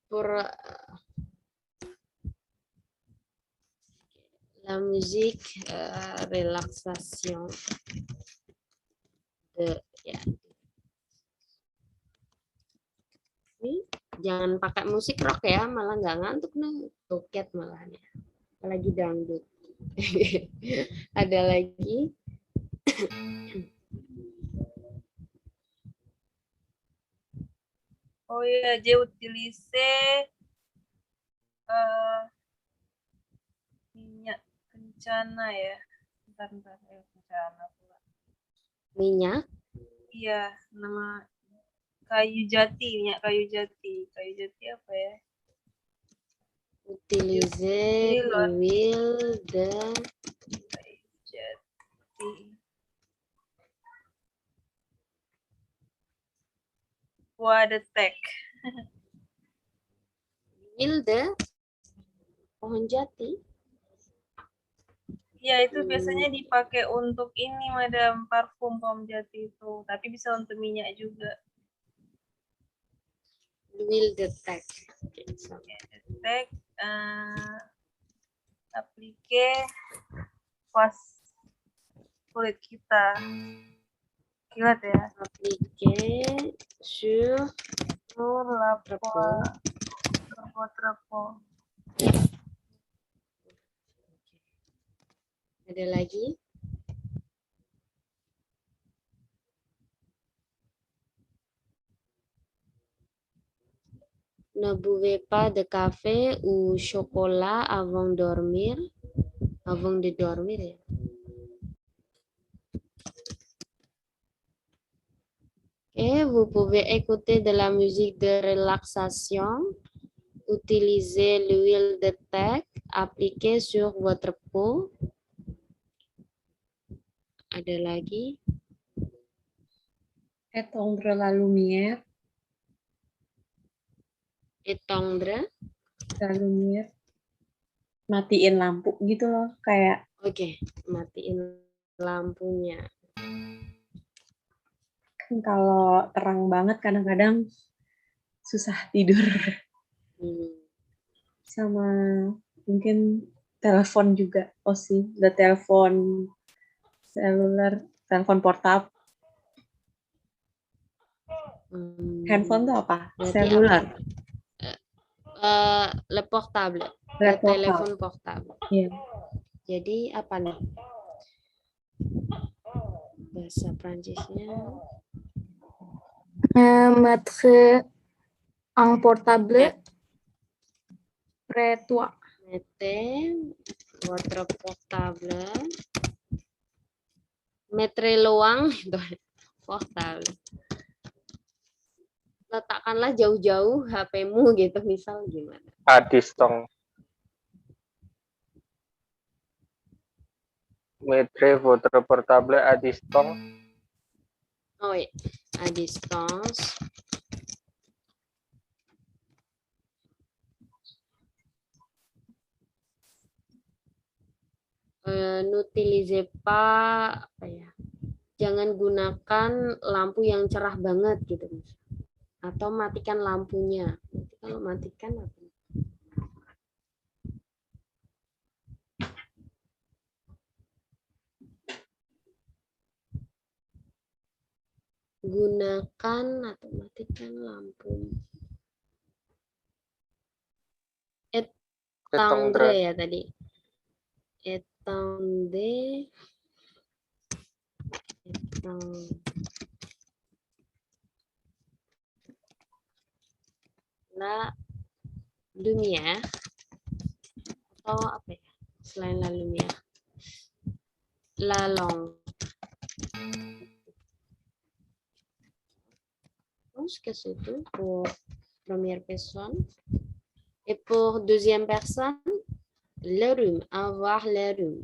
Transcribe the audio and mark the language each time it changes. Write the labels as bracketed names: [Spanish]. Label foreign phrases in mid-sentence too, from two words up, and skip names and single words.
[French] La musique relaxation. [Indonesian] Ya. Jangan pakai musik rock ya, malah nggak ngantuk nih, toket malahnya. Apalagi dangdut. Ada lagi. Oh ya, [French] j'ai utilisé [Indonesian] minyak kencana ya. Bentar, kencana pula. Minyak? Iya, nama kayu jati, minyak kayu jati. Kayu jati apa ya? [French] Utiliser l'huile de [Indonesian] kayu jati. [French] Bois de tek. Huile de [Indonesian] pohon jati. Ya, itu biasanya dipakai untuk ini, Madam, parfum pohon jati itu. Tapi bisa untuk minyak juga. [French] L'huile de tek. Tek, appliquer pas [Indonesian] kulit kita. Kilat ya. [French] Appliquer sur la peau. [Indonesian] Ada lagi? [French] Ne buvez pas de café ou chocolat avant dormir. Avant de dormir ya. Et vous pouvez écouter de la musique de relaxation. Utilisez l'huile de tek appliquée sur votre peau. [Indonesian] Ada lagi? [French] Éteindre la lumière. Éteindre La lumière. [Indonesian] Matiin lampu gitu loh, kayak. Oke, matiin lampunya. Kalau terang banget kadang-kadang susah tidur. Sama mungkin telepon juga. Oh sih, ada telepon seluler, telepon portable. Handphone tuh apa? Berarti Seluler. [French] Le portable. Le Le [Indonesian] telepon portable. Iya. Jadi apa nih? Bahasa Prancisnya. [French] Mettre un portable près toi. Mettez votre portable. Mettre loin portable. [Indonesian] Letakkanlah jauh-jauh HP-mu gitu, misal gimana? [French] À distance. Mettre votre portable à distance. Oh iya, à distance. N'utilisez pas, [Indonesian] apa ya? Jangan gunakan lampu yang cerah banget gitu, atau matikan lampunya. Nanti kalau matikan apa? Gunakan atau matikan lampu. Éteindre ya tadi. [French] Éteindre. La lumière. [Indonesian] Atau apa ya? Selain [French] la lumière. La lampe. Je pense que c'est tout pour première personne. Et pour deuxième personne, le rhume, avoir le rhume.